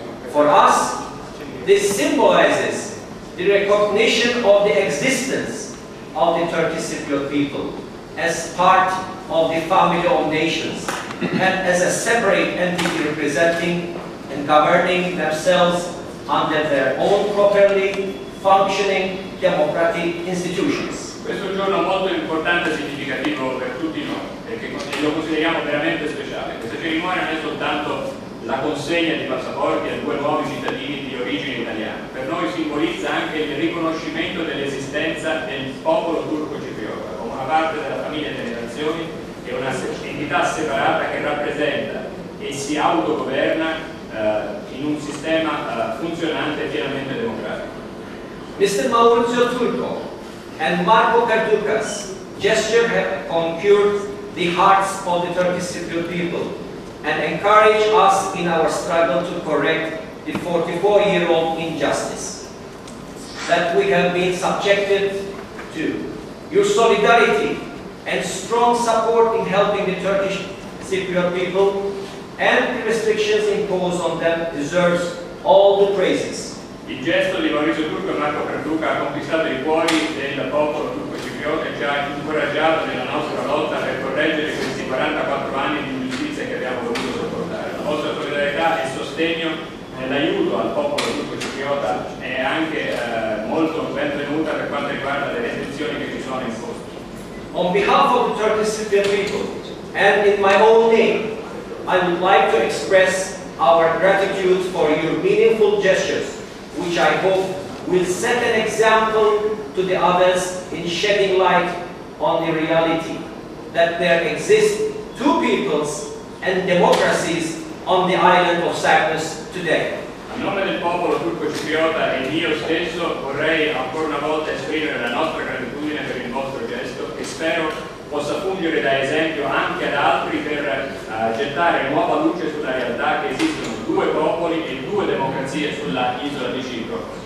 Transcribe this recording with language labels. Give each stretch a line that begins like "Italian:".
English: For us, this symbolizes the recognition of the existence of the Turkish Cypriot people as part of the family of nations and as a separate entity representing and governing themselves under their own properly functioning democratic institutions.
Italian: Questo è un giorno molto importante e significativo per tutti noi e che lo consideriamo veramente speciale. Questa cerimonia non è soltanto la consegna di passaporti a 2 nuovi cittadini di origine italiana, per noi simbolizza anche il riconoscimento dell'esistenza del popolo turco-cipriota come una parte della famiglia delle nazioni e una entità separata che rappresenta e si autogoverna in un sistema funzionante e pienamente democratico.
English: Mr. Maurizio Turco and Marco Perduca's gesture have conquered the hearts of the Turkish Cypriot people and encourage us in our struggle to correct the 44-year-old injustice that we have been subjected to. Your solidarity and strong support in helping the Turkish Cypriot people and the restrictions imposed on them deserves all the praises.
Italian: Il gesto di Maurizio Turco e Marco Perduca ha conquistato i cuori del popolo turco-cipriota e ci ha incoraggiato nella nostra lotta per correggere questi 44 anni di ingiustizia che abbiamo dovuto sopportare. La vostra solidarietà e sostegno nell'aiuto al popolo turco-cipriota è anche molto benvenuta per quanto riguarda le restrizioni che ci sono imposte.
English: On behalf of the Turkish Cypriot people and in my own name, I would like to express our gratitude for your meaningful gestures, which I hope will set an example to the others in shedding light on the reality that there exist 2 peoples and democracies on the island of Cyprus today.
Italian: A nome del popolo turco-cipriota e io stesso vorrei ancora una volta esprimere la nostra gratitudine per il vostro gesto che spero possa fungere da esempio anche ad altri per gettare nuova luce sulla realtà che esistono 2 popoli e 2 democrazie sulla isola di Cipro.